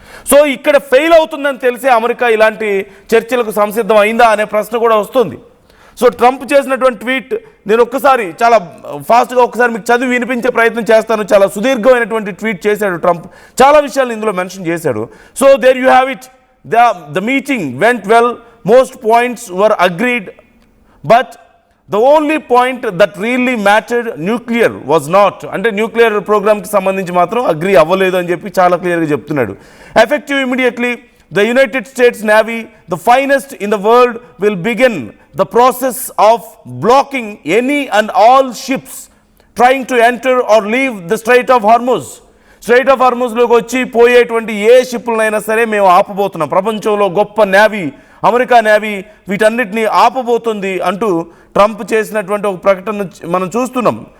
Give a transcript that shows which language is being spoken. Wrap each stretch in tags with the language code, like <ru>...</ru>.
<te>So ఇక్కడ fail అవుతుందని తెలిసే అమెరికా ఇలాంటి చర్చలకు సంసిద్ధం అయిందా అనే ప్రశ్న కూడా వస్తుంది. సో ట్రంప్ చేసినటువంటి ట్వీట్ నేను ఒక్కసారి చాలా ఫాస్ట్గా ఒకసారి మీకు చదివి వినిపించే ప్రయత్నం చేస్తాను. చాలా సుదీర్ఘమైనటువంటి ట్వీట్ చేశాడు ట్రంప్, చాలా విషయాలు ఇందులో మెన్షన్ చేశాడు.</te> <en>So there you have it. The meeting went well, most points were agreed, but the only point that really mattered, nuclear was not.</en> <te>అంటే న్యూక్లియర్ ప్రోగ్రామ్కి సంబంధించి మాత్రం అగ్రీ అవ్వలేదు అని చెప్పి చాలా క్లియర్గా చెప్తున్నాడు.</te> <en>Effective immediately, the United States Navy, the finest in the world, will begin the process of blocking any and all ships trying to enter or leave the Strait of Hormuz.</en> <te>Straight of హార్మూజ్లోకి వచ్చి పోయేటువంటి ఏ షిప్పులనైనా సరే మేము ఆపబోతున్నాం. ప్రపంచంలో గొప్ప navy, America navy వీటన్నిటిని ఆపబోతుంది అంటూ Trump చేసినటువంటి ఒక ప్రకటన మనం చూస్తున్నాం.</te>